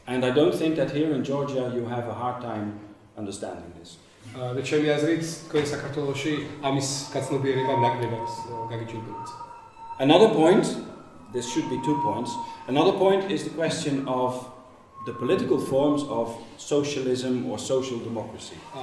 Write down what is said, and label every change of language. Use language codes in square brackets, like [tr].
[en] And I don't think that here in Georgia you have a hard time understanding this. [ka] და ჩემი აზრით თქვენ საქართველოში ამის გაცნობიერება ნაკლებად გაგიჩნდებათ. [en] Another point, this should be 2 points. Another point is the question of the political forms of socialism or social democracy.